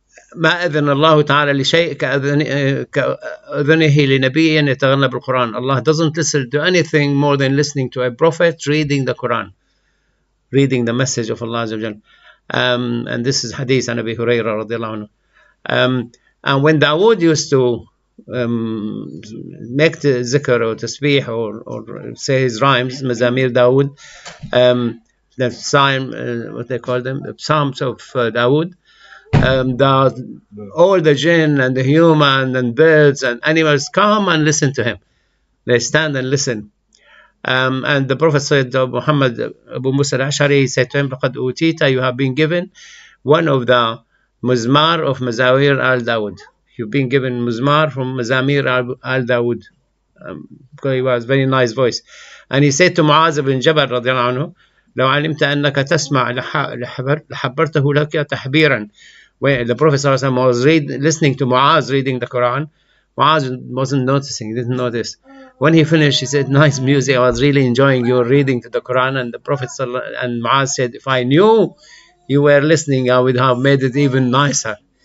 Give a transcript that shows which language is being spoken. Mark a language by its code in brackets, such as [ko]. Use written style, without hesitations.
[ar] ما أذن الله تعالى لشيء كأذنه لنبي يتغنى بالقرآن. [en] Allah doesn't listen to anything more than listening to a prophet reading the Quran, reading the message of Allah Azza wa Jal. And this is hadith an Abi Hurairah radiallahu anhu. And when Dawood used to make the zikr or tasbih or say his rhymes, Mazamir Dawood, the psalm, what they call them, the Psalms of Dawood. All the jinn and the human and birds and animals come and listen to him. They stand and listen. And the Prophet said to Muhammad, Abu Musa al-Ash'ari, said to him, [ar] لَقَدْ أُوتِيتَ, [en] you have been given one of the Muzmar of Mazawir al-Dawud. You've been given Muzmar from Mazamir al-Dawud. Because he was very nice voice. And he said to Muaz ibn Jabal [ar] رضي الله عنه, لو علمت أنك تسمع لحبرته لك تحبيرا. [en] When the Prophet was listening to Muaz reading the Quran, Muaz wasn't noticing, he didn't notice. When he finished, he said, nice music, I was really enjoying your reading to the Quran. And the Prophet and Muaz said, if I knew you were listening, I would have made it even nicer.